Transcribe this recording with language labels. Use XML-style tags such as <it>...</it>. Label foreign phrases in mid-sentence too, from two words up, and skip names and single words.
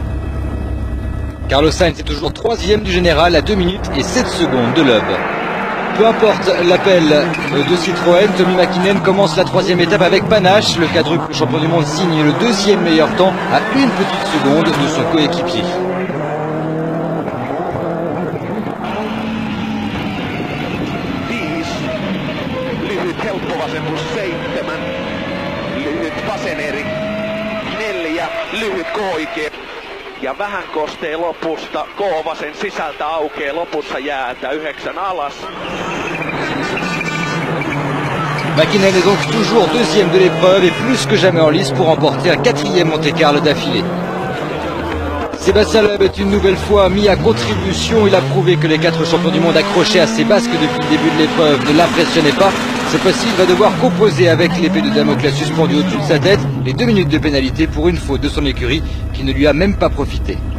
<fr>Carlos Sainz est toujours 3e du général à 2 minutes et 7 secondes de Loeb. peu importe l'appel de Citroën, Tommi Mäkinen commence la troisième étape avec panache. Le quadruple champion du monde signe le deuxième meilleur temps à une petite seconde de son coéquipier.</fr> <fi>Lyhyt helppo vasennus 7, lyhyt vasen eri 4, lyhyt K-oikea. Ja vähän kostee lopusta, K-vasen sisältä aukeaa lopussa jäätä 9 alas.</fi> <fr>Mäkinen est donc toujours deuxième de l'épreuve et plus que jamais en lice pour remporter un quatrième Monte-Carlo d'affilée. Sébastien Loeb est une nouvelle fois mis à contribution. Il a prouvé que les 4 champions du monde accrochés à ses basques depuis le début de l'épreuve ne l'impressionnaient pas. Cette fois-ci, il va devoir composer avec l'épée de Damoclès suspendue au-dessus de sa tête les 2 minutes de pénalité pour une faute de son écurie qui ne lui a même pas profité.</fr>